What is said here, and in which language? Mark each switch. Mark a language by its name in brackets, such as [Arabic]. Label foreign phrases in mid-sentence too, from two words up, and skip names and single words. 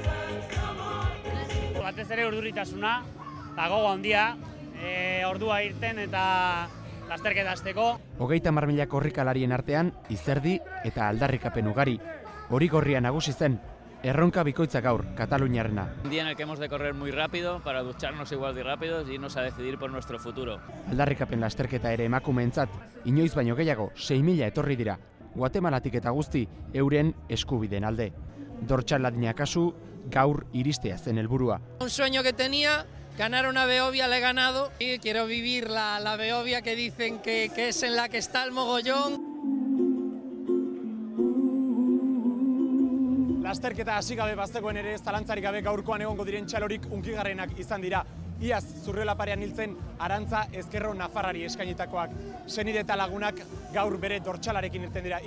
[Basque] Batez ere urduritasuna, eta gogo handia, ordua irten eta lasterketa hasteko. 30.000 korrikalarien artean, izerdi eta aldarrikapen ugari. Hori gorria nagusi zen, erronka bikoitza gaur, Kataluniarrena. [Spanish] Un día en el que hemos de correr muy rápido para ducharnos igual de rápidos y irnos a decidir por nuestro futuro. [Basque] Aldarrikapen lasterketa ere emakumeentzat, inoiz baino gehiago 6.000 etorri dira. Guatemalatik eta guzti euren eskubideen alde. Dortxaladina kasu, gaur iristea zen helburua. [Spanish] Un sueño que tenía, ganar una Behobia le he ganado y quiero vivir la Behobia que dicen que es en la que está el mogollón. [Basque] Lasterketa hasi gabe baztegoen ere zalantzarik gabe gaurkoan egongo diren txalorik hunkigarrenak izan dira. Iaz Zurriola parean hiltzen Arantza Ezkerro Nafarrari eskainitakoak. Senide eta lagunak gaur bere dortxalarekin irten dira.